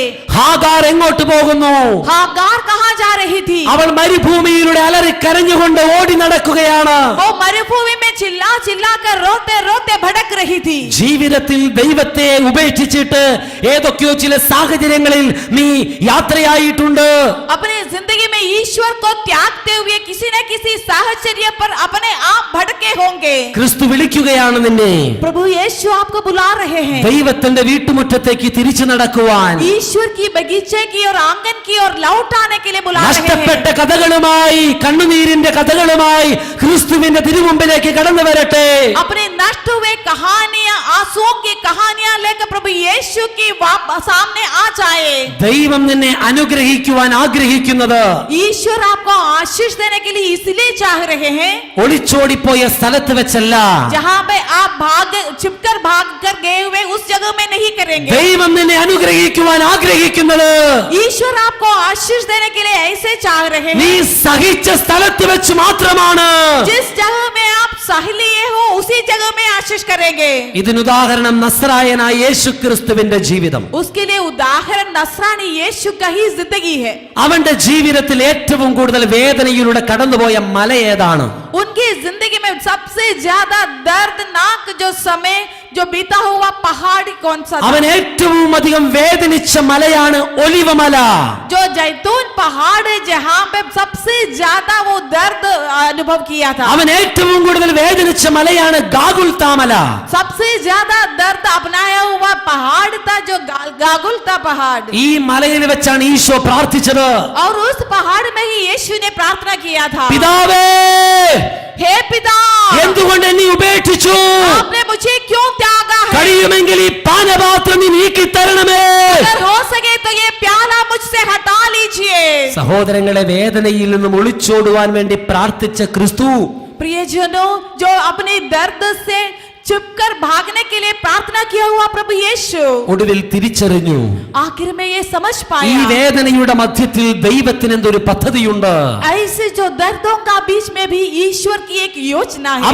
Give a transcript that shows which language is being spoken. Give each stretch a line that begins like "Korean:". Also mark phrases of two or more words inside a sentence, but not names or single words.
Malayalam: ഹാഗാർ എങ്ങോട്ട് പോകുന്നു?
Hindi: हागार कहां जा रही थी?
Malayalam: അവൾ മരുഭൂമിയിലൂടെ അലറി കരഞ്ഞുകൊണ്ട് ഓടി നടക്കുകയാണ്.
Hindi: वो मरुभूमि में चिल्ला चिल्ला कर रोते रोते भटक रही थी.
Malayalam: ജീവിതത്തിൽ ദൈവത്തെ ഉപേക്ഷിച്ചിട്ട് ഏതൊക്കെയോ ചില സാഹചര്യങ്ങളിൽ നീ യാത്രയായിട്ടുണ്ട്.
Hindi: अपनी जिंदगी में ईश्वर को त्यागते हुए किसी न किसी साहचर्य पर अपने आप भटके होंगे.
Malayalam: ക്രിസ്തു വിളിക്കുകയാണ് നിന്നെ.
Hindi: प्रभु यीशु आपको बुला रहे हैं.
Malayalam: ദൈവത്തിന്റെ വീട്ടുമുറ്റത്തേക്ക് തിരിച്ചു നടക്കുവാൻ,
Hindi: ईश्वर की बगीचे की और आंगन की और लौट आने के लिए बुला रहे
Malayalam: നഷ്ടപ്പെട്ട
Hindi: हैं.
Malayalam: കഥകളുമായി, കണ്ണുനീരിന്റെ കഥകളുമായി ക്രിസ്തുവിന്റെ തിരുമുമ്പിലേക്ക് കടന്നു വരട്ടെ.
Hindi: अपने नष्ट हुए कहानियां, आंसुओं की कहानियां लेकर प्रभु यीशु की सामने आ जाए.
Malayalam: ദൈവം നിന്നെ അനുഗ്രഹിക്കുവാൻ ആഗ്രഹിക്കുന്നത്
Hindi: ईश्वर आपको आशीष देने के लिए इसलिए चाह रहे हैं
Malayalam: ഒളിച്ചോടിപ്പോയ സ്ഥലത്ത് വെച്ചല്ല.
Hindi: जहां पे आप छिपकर भाग कर गए हुए उस जगह में नहीं करेंगे.
Malayalam: ദൈവം നിന്നെ അനുഗ്രഹിക്കുവാൻ ആഗ്രഹിക്കുന്നത്
Hindi: ईश्वर आपको आशीष देने के लिए ऐसे चाह रहे
Malayalam: നീ
Hindi: हैं
Malayalam: സഹിച്ച സ്ഥലത്ത് വെച്ച് മാത്രമാണ്.
Hindi: जिस जगह में आप सह लिए हो उसी जगह में आशीष करेंगे.
Malayalam: ഇതിനുദാഹരണം നസ്രായനായ യേശു ക്രിസ്തുവിന്റെ ജീവിതം.
Hindi: उसके लिए उदाहरण नसरानी यीशु का ही जिंदगी है.
Malayalam: അവന്റെ ജീവിതത്തിൽ ഏറ്റവും കൂടുതൽ വേദനയിലൂടെ കടന്നുപോയ മല ഏതാണ്?
Hindi: उनकी जिंदगी में सबसे ज्यादा दर्दनाक जो समय जो बीता हुआ पहाड़ी कौन सा था?
Malayalam: അവൻ ഏറ്റവും അധികം വേദനിച്ച മലയാണ് ഒലിവമല.
Hindi: जो जैतून पहाड़ है जहां पे सबसे ज्यादा वो दर्द अनुभव किया था.
Malayalam: അവൻ ഏറ്റവും കൂടുതൽ വേദനിച്ച മലയാണ് ഗാഗുൽത്താമല.
Hindi: सबसे ज्यादा दर्द अपनाया हुआ पहाड़ था जो गागुल्ता पहाड़.
Malayalam: ഈ മലയിൽ വെച്ചാണ് ഈശോ പ്രാർത്ഥിച്ചത്.
Hindi: और उस पहाड़ में ही यीशु ने प्रार्थना किया था.
Malayalam: പിതാവേ,
Hindi: हे पिता,
Malayalam: എന്തുകൊണ്ട് എന്നെ ഉപേക്ഷിച്ചു?
Hindi: आपने मुझे क्यों त्यागा है?
Malayalam: കഴിയുമെങ്കിൽ ഈ പാനപാത്രം നീ നീക്കി തരണമേ.
Hindi: अगर हो सके तो ये प्याला मुझसे हटा लीजिए.
Malayalam: സഹോദരങ്ങളെ, വേദനയിൽ നിന്നും ഒളിച്ചോടുവാൻ വേണ്ടി പ്രാർത്ഥിച്ച ക്രിസ്തു
Hindi: प्रियजनों, जो अपने दर्द से चुपकर भागने के लिए प्रार्थना किया हुआ प्रभु यीशु
Malayalam: ഒടുവിൽ തിരിച്ചറിഞ്ഞു,
Hindi: आखिर में ये समझ
Malayalam: ഈ
Hindi: पाया
Malayalam: വേദനയുടെ മധ്യത്തിൽ ദൈവത്തിന് എന്തൊരു പദ്ധതിയുണ്ട്.
Hindi: ऐसे जो दर्दों का बीच में भी ईश्वर की एक योजना है.